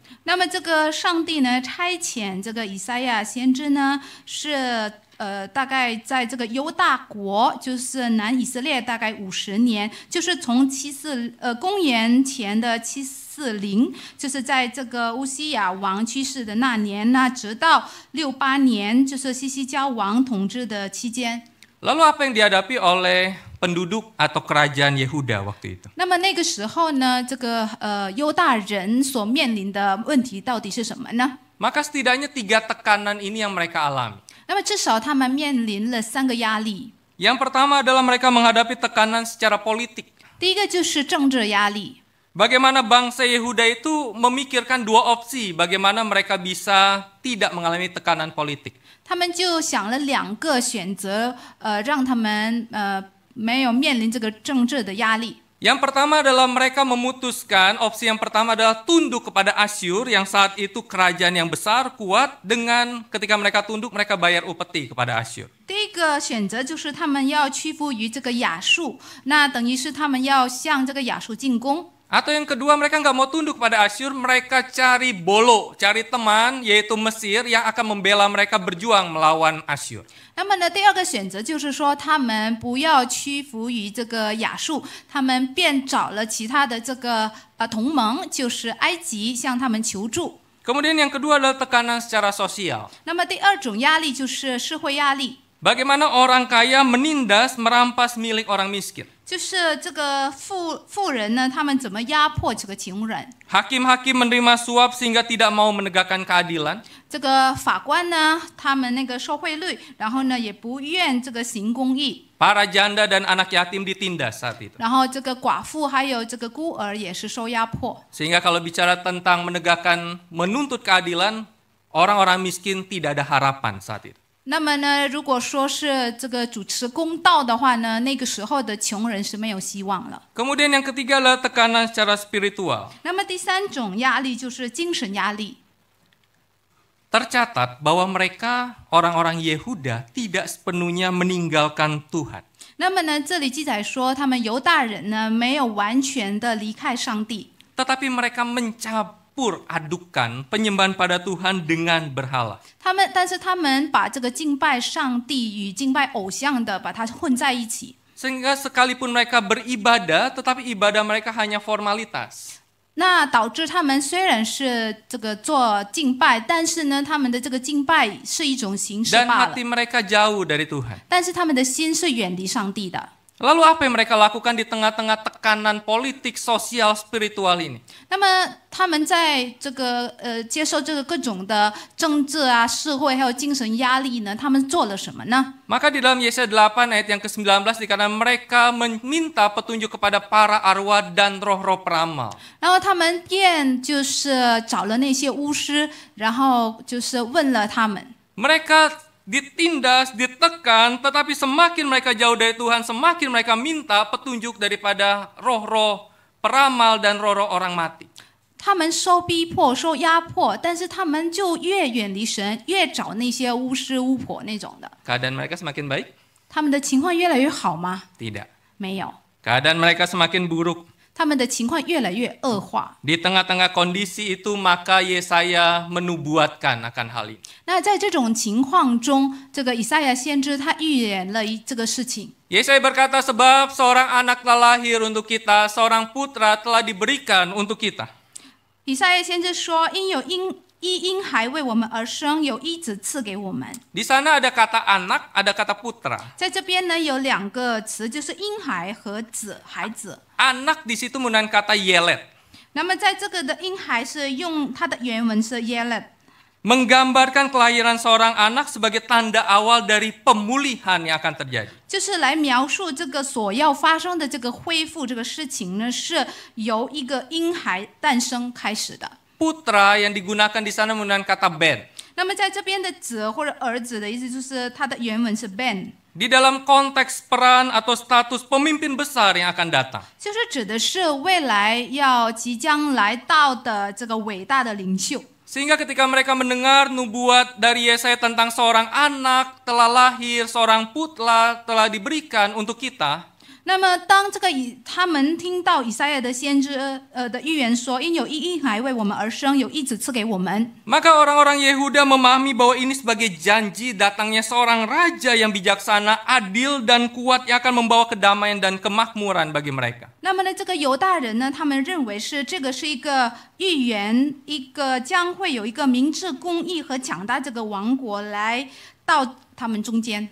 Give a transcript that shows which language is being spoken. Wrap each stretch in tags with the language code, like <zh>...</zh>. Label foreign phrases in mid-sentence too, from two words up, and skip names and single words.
<zh>那么这个上帝呢差遣这个以赛亚先知呢是大概在这个犹大国，就是南以色列大概50年，就是从公元前的740，就是在这个乌西雅王去世的那年呢，直到68年，就是西西家王统治的期间。</zh> <id>Lalu apa yang dihadapi oleh penduduk atau kerajaan Yehuda waktu itu?</id> <zh>那么那个时候呢，这个犹大人所面临的问题到底是什么呢？</zh> <id>Maka setidaknya 3 tekanan ini yang mereka alami.</id> <zh>那么至少他们面临了3个压力。</zh> <id>Yang pertama adalah mereka menghadapi tekanan secara politik.</id> <zh>第一个就是政治压力。</zh> <id>Bagaimana bangsa Yehuda itu memikirkan 2 opsi, bagaimana mereka bisa tidak mengalami tekanan politik.</id> <zh>他们就想了2个选择，让他们没有面临这个政治的压力。</zh> <id>Yang pertama adalah mereka memutuskan, opsi yang pertama adalah tunduk kepada Asyur yang saat itu kerajaan yang besar, kuat, dengan ketika mereka tunduk mereka bayar upeti kepada Asyur.</id> <zh>第一个选择就是他们要屈服于这个亚述，那等于是他们要向这个亚述进攻。</zh> <id>Atau yang kedua mereka nggak mau tunduk pada Asyur, mereka cari bolo, cari teman yaitu Mesir yang akan membela mereka berjuang melawan Asyur.</id> <zh>那么呢，第二个选择就是说，他们不要屈服于这个亚述，他们便找了其他的这个同盟，就是埃及，向他们求助。</zh> <id>Kemudian yang kedua adalah tekanan secara sosial.</id> <zh>那么第二种压力就是社会压力，</zh> <id>Bagaimana orang kaya menindas, merampas milik orang miskin.</id> <zh>就是这个富人呢，他们怎么压迫这个穷人？</zh> <id>Hakim-hakim menerima suap sehingga tidak mau menegakkan keadilan.</id> <zh>这个法官呢，他们那个收贿率，然后呢也不愿这个行公义。</zh> <id>Para janda dan anak yatim ditindas saat itu.</id> <zh>然后这个寡妇还有这个孤儿也是受压迫。</zh> <id>Sehingga kalau bicara tentang menegakkan, menuntut keadilan, orang-orang miskin tidak ada harapan saat itu.</id> <zh>那么呢，如果说是这个主持公道的话呢，那个时候的穷人是没有希望了。</zh> <id>Kemudian yang ketiga adalah tekanan secara spiritual.</id> <zh>那么第三种压力就是精神压力。</zh> <id>Tercatat bahwa mereka, orang-orang Yehuda, tidak sepenuhnya meninggalkan Tuhan.</id> <zh>那么呢，这里记载说，他们犹大人呢没有完全的离开上帝，</zh> <id>Tetapi mereka mencampur adukan penyembahan pada Tuhan dengan berhala.</id> <zh>但是他们把这个敬拜上帝与敬拜偶像的把它混在一起。</zh> <id>Sehingga sekalipun mereka beribadah, tetapi ibadah mereka hanya formalitas.</id> <zh>那导致他们虽然是这个做敬拜，但是呢，他们的这个敬拜是一种形式</zh> <id>Dan</id> <zh>罢了</zh> <id>hati，mereka jauh dari Tuhan.</id> <zh>但是他们的心是远离上帝的。</zh> <id>Lalu apa yang mereka lakukan di tengah-tengah tekanan politik, sosial, spiritual ini?</id> <zh>那么他们在这个接受这个各种的政治啊、社会还有精神压力呢，他们做了什么呢？</zh> <id>Maka di dalam Yesaya 8 ayat yang ke-19 dikatakan mereka meminta petunjuk kepada para arwah dan roh-roh peramal.</id> <zh>然后他们便就是找了那些巫师，然后就是问了他们。</zh> <id>Mereka ditindas, ditekan, tetapi semakin mereka jauh dari Tuhan, semakin mereka minta petunjuk daripada roh-roh peramal dan roh-roh orang mati.</id> <zh>他们受逼迫、受压迫，但是他们就越远离神，越找那些巫师、巫婆那种的。</zh> <id>Keadaan mereka semakin baik?</id> <zh>他们的情况越来越好吗？</zh> <id>Tidak.</id> <zh>没有，</zh> <id>Keadaan mereka semakin buruk.</id> <zh>他们的情况越来越恶化。</zh> <id>Di tengah-tengah kondisi itu maka Yesaya menubuatkan akan hal ini.</id> <zh>那在这种情况中，这个以赛亚先知他预言了这个事情。</zh> <id>Yesaya berkata sebab seorang anak telah lahir untuk kita, seorang putra telah diberikan untuk kita.</id> <zh>以赛亚先知说：“因有一婴孩为我们而生，有一子赐给我们。”</zh> <id>Di sana ada kata anak, ada kata putra.</id> <zh>在这边呢有两个词，就是婴孩和子，孩子。</zh> <id>Anak di situ menggunakan kata yelet.</id> <zh>那么在这个的婴孩是用它的原文是 yelet，</zh> <id>Menggambarkan kelahiran seorang anak sebagai tanda awal dari pemulihan yang akan terjadi.</id> <zh>就是来描述这个所要发生的这个恢复这个事情呢，是由一个婴孩诞生开始的。</zh> <id>Putra yang digunakan di sana menggunakan kata ben.</id> <zh>那么在这边的子或者儿子的意思，就是它的原文是 ben，</zh> <id>Di dalam konteks peran atau status pemimpin besar yang akan datang.</id> <zh>就是指的是未来要即将来到的这个伟大的领袖。</zh> <id>Sehingga ketika mereka mendengar nubuat dari Yesaya tentang seorang anak telah lahir, seorang putra telah diberikan untuk kita,</id> <zh>那么当这个他们听到以赛亚的先知的预言说，因有一婴孩为我们而生，有一子赐给我们，</zh> <id>maka orang-orang Yehuda memahami bahwa ini sebagai janji datangnya seorang raja yang bijaksana, adil dan kuat yang akan membawa kedamaian dan kemakmuran bagi mereka.</id> <zh>那么呢，这个犹大人呢，他们认为这个是一个预言，一个将会有一个明治公义和强大这个王国来到他们中间。</zh>